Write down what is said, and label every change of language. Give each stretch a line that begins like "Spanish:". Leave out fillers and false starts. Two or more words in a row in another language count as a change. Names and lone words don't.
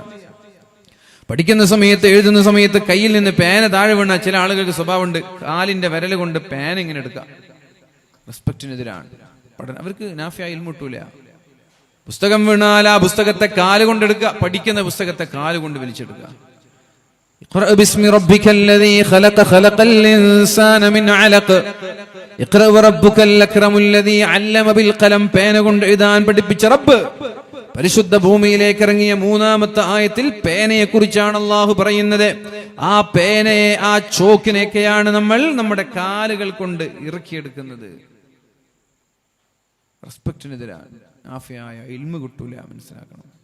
Malayalam: പഠിക്കുന്ന സമയത്ത്, എഴുതുന്ന സമയത്ത് കയ്യിൽ നിന്ന് പേന താഴെ വീണ ചില ആളുകൾക്ക് സ്വഭാവമുണ്ട്, കാലിന്റെ വിരൽ കൊണ്ട് പേന ഇങ്ങനെ എടുക്കാം. റെസ്പെക്റ്റിനെതിരാണ്. അവർക്ക് നാഫിയായി ഇൽമുട്ടൂല. പുസ്തകം വീണാൽ ആ പുസ്തകത്തെ കാല് കൊണ്ടെടുക്കുക, പഠിക്കുന്ന പുസ്തകത്തെ കാല് കൊണ്ട് വലിച്ചെടുക്കുക.
Arabic: اقرأ باسم ربك الذي خلق خلق الإنسان من علق اقرأ وربك الأكرم الذي علم بالقلم.
Malayalam: പേന കൊണ്ട് എഴുതാൻ പഠിപ്പിച്ച റബ്ബ്. പരിശുദ്ധ ഭൂമിയിലേക്ക് ഇറങ്ങിയ മൂന്നാമത്തെ ആയത്തിൽ പേനയെ കുറിച്ചാണ് അള്ളാഹു പറയുന്നത്. ആ പേനയെ, ആ ചോക്കിനെയൊക്കെയാണ് നമ്മൾ നമ്മുടെ കാലുകൾ കൊണ്ട് ഇറക്കിയെടുക്കുന്നത്. റെസ്പെക്റ്റിനെതിരാണ്. ആഫിയായ ഇൽമ കിട്ടൂല, മനസ്സിലാക്കണം.